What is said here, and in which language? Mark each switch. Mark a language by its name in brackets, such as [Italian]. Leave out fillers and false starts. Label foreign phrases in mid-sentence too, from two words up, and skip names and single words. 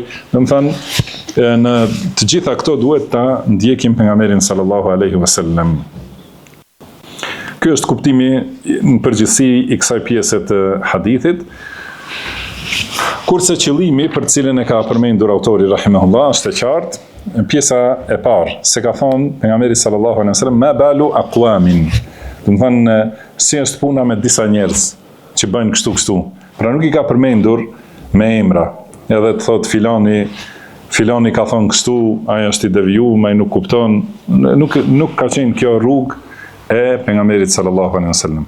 [Albanian] Domethënë në të gjitha këto duhet ta ndjekim pejgamberin [Arabic] صلى الله عليه وسلم. [Albanian] Ky është kuptimi në përgjithësi i kësaj pjese të hadithit. Kurse qëllimi për cilën e ka përmendur autori rahimahullah është e qartë. Pjesa e parë, se ka thonë pejgamberi [Arabic] صلى الله عليه وسلم ما بال أقوام. [Albanian] Do të thonë si është puna me disa njerëz që bëjnë kështu. Pra nuk i ka përmendur me emra. Edhe të thotë filani ka thonë kështu, ai është i devijuar, ai nuk kupton. Nuk ka qenë kjo rrugë e pejgamberit [Arabic] صلى الله عليه وسلم.